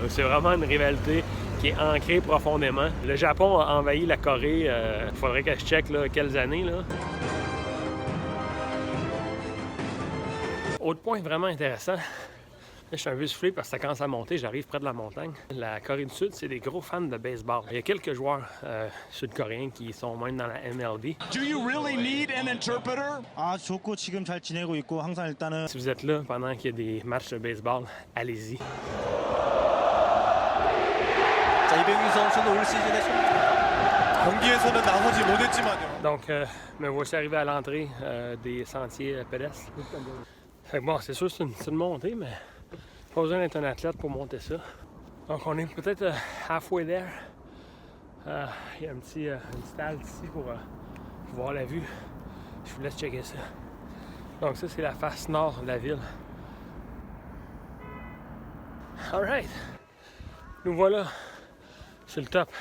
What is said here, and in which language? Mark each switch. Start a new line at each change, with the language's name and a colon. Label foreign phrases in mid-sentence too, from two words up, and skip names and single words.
French: C'est vraiment une rivalité qui est ancrée profondément. Le Japon a envahi la Corée, il faudrait que je check là, quelles années. Là. Autre point vraiment intéressant, là, je suis un peu soufflé parce que ça commence à monter, j'arrive près de la montagne. La Corée du Sud, c'est des gros fans de baseball. Il y a quelques joueurs sud-coréens qui sont même dans la MLB.
English: Do you really need an interpreter?
Korean: 좋고 지금 잘 지내고 있고 항상 일단은
French: Si vous êtes là pendant qu'il y a des matchs de baseball, allez-y.
Korean: 자, 이병규 선수는 올 시즌에 경기에서는 나서지 못했지만요.
French: Donc, me voici arrivé à l'entrée des sentiers pédestres. Fait que bon, c'est sûr que c'est une montée, mais pas besoin d'être un athlète pour monter ça. Donc, on est peut-être
English: halfway there.
French: Il y a une petite halte ici pour voir la vue. Je vous laisse checker ça. Donc, ça, c'est la face nord de la ville. Alright! Nous voilà sur le top.